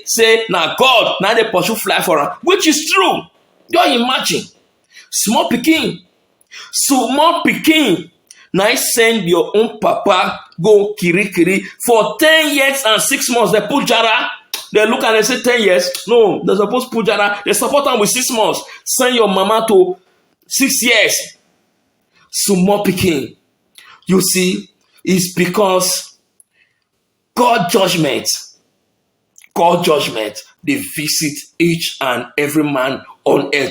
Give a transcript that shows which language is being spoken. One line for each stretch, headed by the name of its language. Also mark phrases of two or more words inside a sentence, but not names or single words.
Nigerian Pidgin: Say, na God, na they pursue fly for her, which is true. Don't imagine. Small pikin. Small pikin, now send your own papa go kiri for 10 years and 6 months. They put jara. They look and they say 10 years. No, they're supposed to put jara. They support them with 6 months. Send your mama to 6 years. Small pikin. You see, it's because God judgment, they visit each and every man on earth.